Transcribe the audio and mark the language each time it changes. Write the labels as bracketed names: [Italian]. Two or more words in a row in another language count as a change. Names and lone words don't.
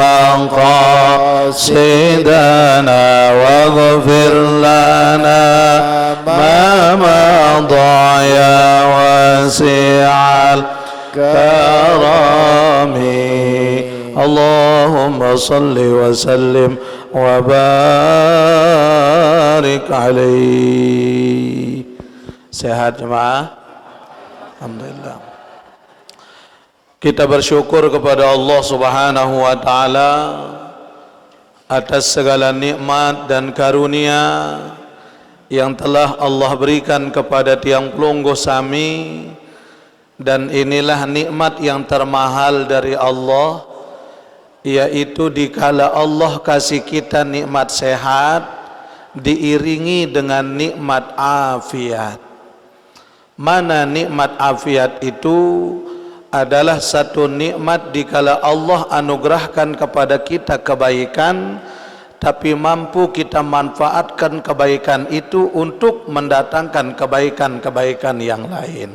[Arabic] مقاصدنا واغفر لنا ما مضى يا واسع الكرم اللهم صل وسلم وبارك عليه. [Indonesian] Sehat jemaah? Alhamdulillah. Kita bersyukur kepada Allah [Arabic] سبحانه وتعالى [Indonesian] atas segala nikmat dan karunia yang telah Allah berikan kepada [Sasak] tiang pelungguh sami, [Indonesian] dan inilah nikmat yang termahal dari Allah, yaitu dikala Allah kasih kita nikmat sehat diiringi dengan nikmat afiat. Mana nikmat afiat itu adalah satu nikmat dikala Allah anugerahkan kepada kita kebaikan, tapi mampu kita manfaatkan kebaikan itu untuk mendatangkan kebaikan-kebaikan yang lain.